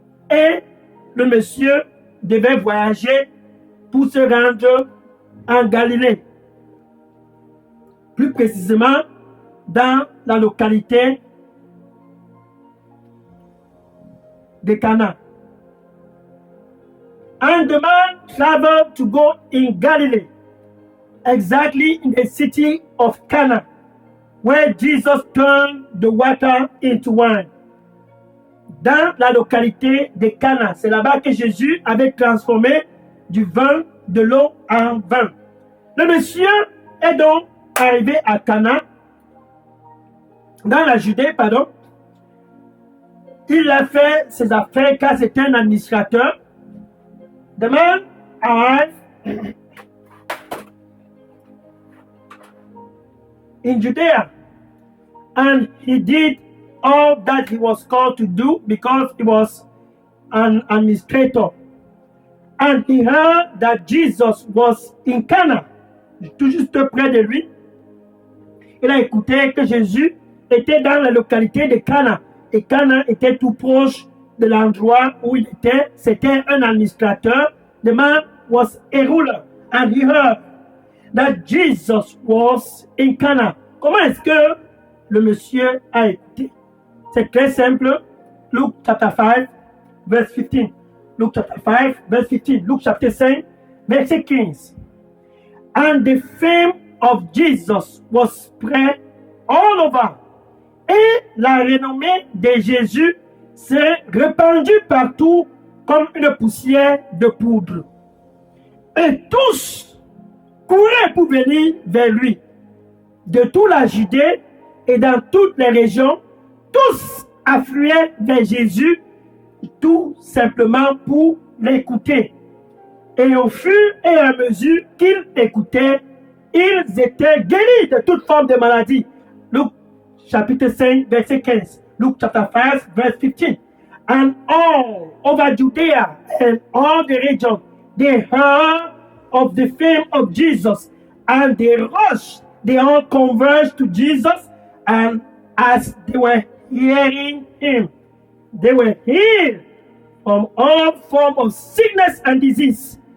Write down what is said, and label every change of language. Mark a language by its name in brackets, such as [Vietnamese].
[French] Et le monsieur devait voyager pour se rendre en Galilée. Plus précisément, dans la localité de Cana. [English] And the man traveled to go in Galilee, exactly in the city of Cana, where Jesus turned the water into wine. [French] Dans la localité de Cana, c'est là-bas que Jésus avait transformé du vin, de l'eau en vin. Le monsieur est donc arrivé à Cana, dans la Judée, Il a fait ses affaires car c'était un administrateur. [English] The man arrived in Judea, and he did all that he was called to do because he was an administrator. And he heard that Jesus was in Cana, [French] tout juste près de lui. Il a écouté que Jésus était dans la localité de Cana. Et Cana était tout proche de l'endroit où il était. C'était un administrateur. [English] The man was a ruler. And he heard that Jesus was in Cana. [French] Comment est-ce que le monsieur a écouté? C'est très simple. [English] Luke chapter 5, verse 15. Luke chapter 5, verse 15. Luke chapter 5, verset 15. And the fame of Jesus was spread all over. [French] Et la renommée de Jésus s'est répandue partout comme une poussière de poudre. Et tous couraient pour venir vers lui. De toute la Judée et dans toutes les régions tous affluaient vers Jésus tout simplement pour l'écouter. Et au fur et à mesure qu'ils écoutaient, ils étaient guéris de toute forme de maladie. Luc chapitre 5, verset 15. [English] Luke chapter 5, verse 15. And all over Judea and all the region, they heard of the fame of Jesus, and they rushed, they all converged to Jesus, and as they were hearing him, they were healed from all form of sickness and disease.